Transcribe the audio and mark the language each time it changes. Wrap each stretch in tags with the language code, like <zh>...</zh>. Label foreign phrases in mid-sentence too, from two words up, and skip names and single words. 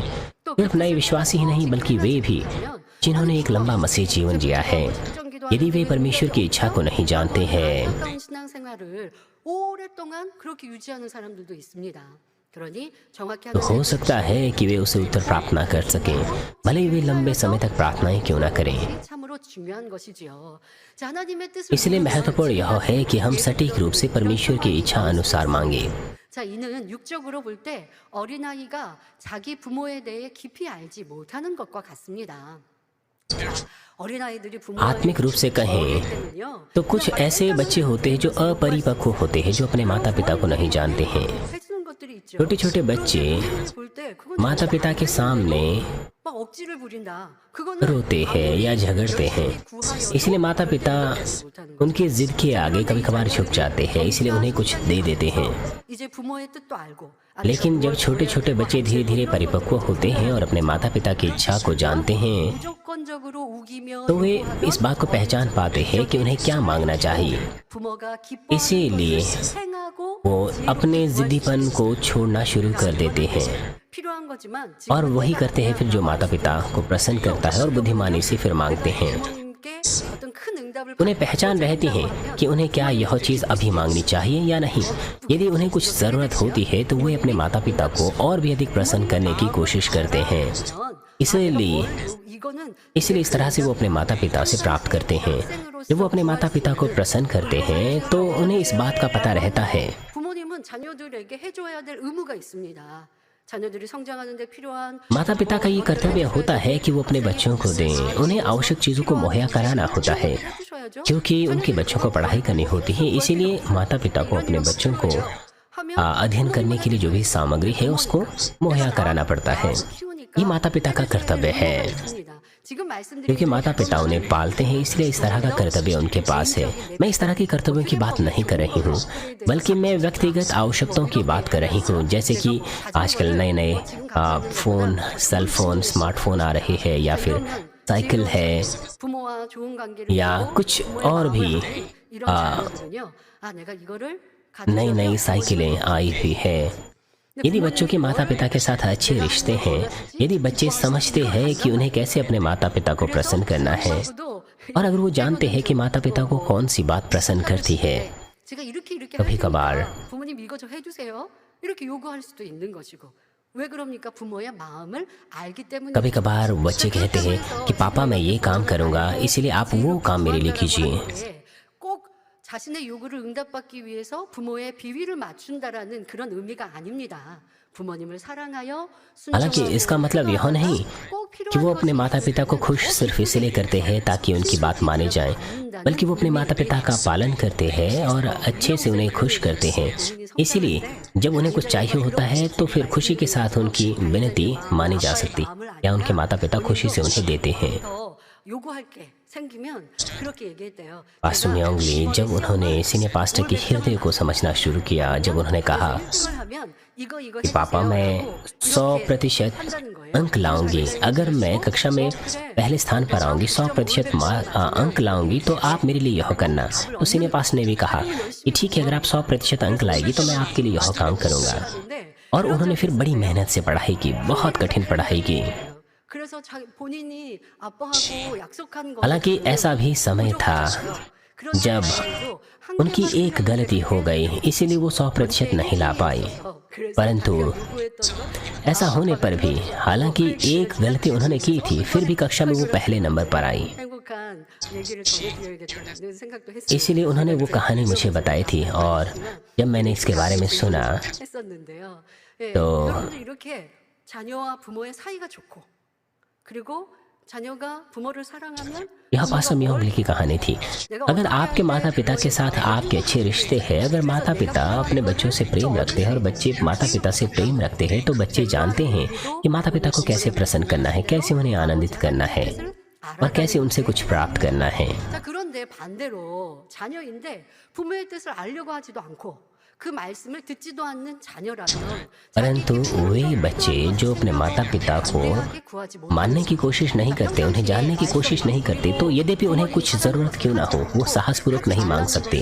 <hi>सिर्फ नए विश्वासी ही नहीं बल्कि वे भी जिन्होंने एक लंबा मसीह जीवन जिया है, यदि वे परमेश्वर की इच्छा को नहीं जानते हैं तो हो सकता है कि वे उसे उत्तर प्राप्त ना कर सकें, भले ही वे लंबे समय तक प्रार्थनाएं क्यों ना करें। इसलिए महत्वपूर्ण यह है कि हम सटीक रूप से परमेश्वर की इच्छा अनुसार मांगे।</hi> <ko>이는 육적으로 볼 때 어린아이가 자기 부모에 대해 깊이 알지 못하는 것과 같습니다.</ko> <hi>आत्मिक रूप से कहें तो कुछ ऐसे बच्चे होते हैं जो अपरिपक्व होते हैं, जो अपने माता पिता को नहीं जानते हैं। छोटे छोटे बच्चे माता पिता के सामने</hi> <ko>막 억지를 부린다. 그거는</ko> <hi>रोते हैं या झगड़ते हैं, इसलिए माता पिता उनकी जिद के आगे कभी कभार झुक जाते हैं, इसलिए उन्हें कुछ दे देते हैं।</hi> <ko>이제 부모의 뜻도 알고</ko> <hi>लेकिन जब छोटे छोटे बच्चे धीरे धीरे परिपक्व होते हैं और अपने माता पिता की इच्छा को जानते हैं,</hi> <ko>무조건적으로 우기며</ko> <hi>तो वे इस बात को पहचान पाते हैं कि उन्हें क्या मांगना चाहिए।</hi> <ko>부모가 기뻐하는</ko> <hi>इसीलिए</hi> <ko>것을 행하고</ko> <hi>वो अपने जिद्दीपन को छोड़ना शुरू कर देते हैं</hi> <ko>필요한 거지만</ko> <hi>और वही करते हैं फिर जो माता पिता को प्रसन्न करता है और बुद्धिमानी से फिर मांगते हैं।</hi> <ko>부모님께 어떤 큰 응답을</ko> <hi>उन्हें पहचान रहती है कि उन्हें क्या यह चीज़ अभी मांगनी चाहिए या नहीं। यदि उन्हें कुछ ज़रूरत होती है तो वे अपने माता पिता को और भी अधिक प्रसन्न करने की कोशिश करते हैं। इसलिए इस तरह से वो अपने माता पिता से प्राप्त करते हैं। जब वो अपने माता पिता को प्रसन्न करते हैं तो उन्हें इस बात का पता रहता है।</hi> <ko>부모님은 자녀들에게 해줘야 될 의무가 있습니다. 자녀들이 성장하는 데 필요한</ko> <hi>माता पिता का ये कर्तव्य होता है कि वो अपने बच्चों को दें, उन्हें आवश्यक चीज़ों को मुहैया कराना होता है,</hi> <ko>해주셔야죠.</ko> <hi>क्योंकि उनके बच्चों को पढ़ाई करनी होती है। इसीलिए माता पिता को अपने बच्चों को अध्ययन करने के लिए जो भी सामग्री है उसको मुहैया कराना पड़ता है। ये माता पिता का कर्तव्य है, क्योंकि माता पिता उन्हें पालते हैं, इसलिए इस तरह का कर्तव्य उनके पास है। मैं इस तरह के कर्तव्यों की बात नहीं कर रही हूँ, बल्कि मैं व्यक्तिगत आवश्यकताओं की बात कर रही हूँ। जैसे कि आजकल नए नए फ़ोन,</hi> <en>cell phone,</en> <hi>स्मार्टफोन आ रहे हैं, या फिर साइकिल है,</hi> <ko>부모와 좋은 관계를</ko> <hi>या कुछ और भी</hi> <ko>이런 자녀들은요. 내가 이거를</ko> <hi>नई नई साइकिलें आई हुई है। यदि बच्चों के माता पिता के साथ अच्छे रिश्ते हैं, यदि बच्चे समझते हैं कि उन्हें कैसे अपने माता पिता को प्रसन्न करना है, और अगर वो जानते हैं कि माता पिता को कौन सी बात प्रसन्न करती है,</hi> <ko>제가 이렇게</ko> <hi>कभी कभार</hi> <ko>부모님 이거 좀 해주세요. 이렇게 요구할 수도 있는 것이고. 왜 그럽니까? 부모의 마음을 알기 때문에.</ko> <hi>कभी कभार बच्चे कहते हैं कि पापा मैं ये काम करूँगा, इसलिए आप वो काम मेरे लिए कीजिए।</hi> <ko>꼭 자신의 요구를 응답받기 위해서 부모의 비위를 맞춘다라는 그런 의미가 아닙니다. 부모님을 사랑하여</ko> <hi>हालांकि इसका मतलब यह नहीं कि वो अपने माता पिता को खुश सिर्फ इसलिए करते हैं ताकि उनकी बात माने जाए, बल्कि वो अपने माता पिता का पालन करते हैं और अच्छे से उन्हें खुश करते हैं। इसीलिए जब उन्हें कुछ चाहिए होता है तो फिर खुशी के साथ उनकी विनती मानी जा सकती, या उनके माता पिता खुशी से उन्हें देते हैं।</hi> <ko>요구할 게 생기면 그렇게 얘기했대요.</ko> <hi>पास्टर म्योंगली जब उन्होंने</hi> <en>senior pastor</en> <hi>के हृदय को समझना शुरू किया, जब उन्होंने कहा कि पापा मैं 100% अंक लाऊंगी, अगर मैं कक्षा में पहले स्थान पर आऊंगी, 100% अंक लाऊंगी, तो आप मेरे लिए यह करना। तो</hi> <en>senior pastor</en> <hi>ने भी कहा कि ठीक है, अगर आप 100% अंक लाएगी तो मैं आपके लिए यह काम करूंगा। और उन्होंने फिर बड़ी मेहनत से पढ़ाई की, बहुत कठिन पढ़ाई की।</hi> <ko>그래서 본인이 아빠하고 약속한 거.</ko> <hi>हालांकि ऐसा भी समय था जब उनकी एक गलती हो गई, इसीलिए वो 100% नहीं ला पाई। परंतु ऐसा होने पर भी, हालांकि एक गलती उन्होंने की थी, फिर भी कक्षा में वो पहले नंबर पर आई।</hi> <ko>행복한 얘기를 전해드려야겠다는 생각도 했어요.</ko> <hi>इसीलिए उन्होंने वो कहानी मुझे बताई थी, और जब मैंने इसके बारे में सुना</hi> <ko>했었는데요. 예, 또 여러분도 이렇게 자녀와 부모의 사이가 좋고, 그리고 자녀가 부모를 사랑하면</ko> <hi>यह पास्टर म्योंगली की कहानी थी। अगर आपके माता पिता के साथ आपके अच्छे रिश्ते हैं, अगर माता पिता अपने बच्चों से प्रेम रखते हैं और बच्चे माता पिता से प्रेम रखते हैं, तो बच्चे जानते हैं कि माता पिता को कैसे प्रसन्न करना है, कैसे उन्हें आनंदित करना है और कैसे उनसे कुछ प्राप्त करना है।</hi> <ko>자, 그런데 반대로 자녀인데 부모의 뜻을 알려고 하지도 않고 그 말씀을 듣지도 않는 자녀라면</ko> <hi>परंतु वे बच्चे जो अपने माता पिता को मानने की कोशिश नहीं करते, उन्हें जानने की कोशिश नहीं करते, तो यद्यपि उन्हें कुछ जरूरत क्यों ना हो, वो साहसपूर्वक नहीं मांग सकते।</hi>